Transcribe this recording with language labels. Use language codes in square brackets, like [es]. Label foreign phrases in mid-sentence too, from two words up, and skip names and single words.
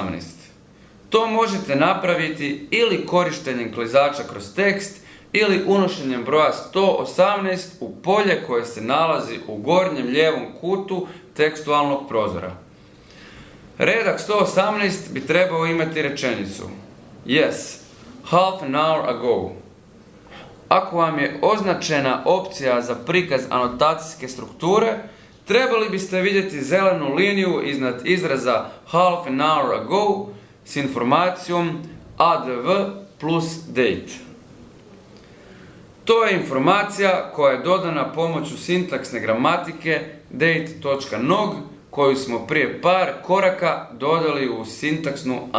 [hr] To možete napraviti ili korištenjem klizača kroz tekst ili unošenjem broja 118 u polje koje se nalazi u gornjem lijevom kutu tekstualnog prozora. Redak 118 bi trebao imati rečenicu [en] Yes, half an hour ago. [hr] Ako vam je označena opcija za prikaz anotacijske strukture, trebali biste vidjeti zelenu liniju iznad izraza [en] half an hour ago [hr] s informacijom [en] adv plus date. [hr] To je informacija koja je dodana pomoću sintaksne gramatike date.nog koju smo prije par koraka dodali u sintaksnu analizu.